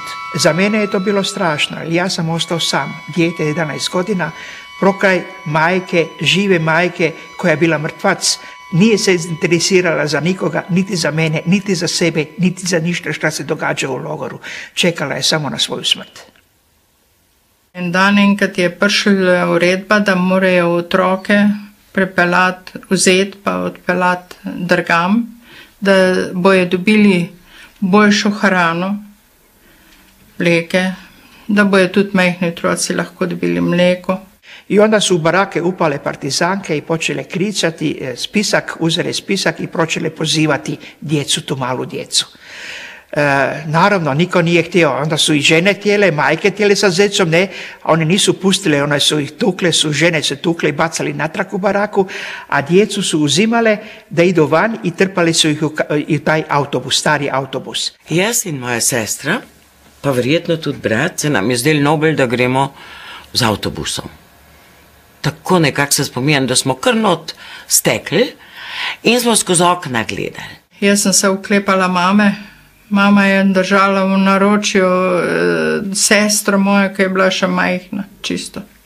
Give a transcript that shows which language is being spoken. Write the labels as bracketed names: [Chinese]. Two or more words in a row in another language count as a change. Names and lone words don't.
[Croatian] Za mene je to bilo strašno, ja sam ostao sam, dijete 11 godina, prokraj majke, žive majke koja je bila mrtvac, nije se interesirala za nikoga, niti za mene, niti za sebe, niti za ništa što se događa u logoru. Čekala je samo na svoju smrt. [Slovenian] En dan enkrat je prišla uredba, da morajo otroke prepeljati, vzeti pa odpeljati drugam, da bojo dobili boljšo hrano, mleke, da bojo tudi majhni otroci lahko dobili mleko. [Croatian] I onda su u barake upale partizanke i počele kricati spisak, uzele spisak i počele pozivati djecu, tu malu djecu. Naravno, niko nije htio, onda su i žene htjele, majke htjele sa zecom, ne, oni nisu pustile, one su ih tukle, žene se tukle i bacali natrag u baraku, a djecu su uzimale da idu van i trpali su ih u taj autobus, stari autobus. [Slovenian] Jaz in moja sestra, pa verjetno tudi brat, se nam je zdelo nobel, da gremo z avtobusom. Tako nekako se spominjam, da smo kar not stekli in smo skozi okna gledali. Jaz sem se uklepala mame. Mama je držala v naročju sestro mojo, ki je bila še majhna, čisto.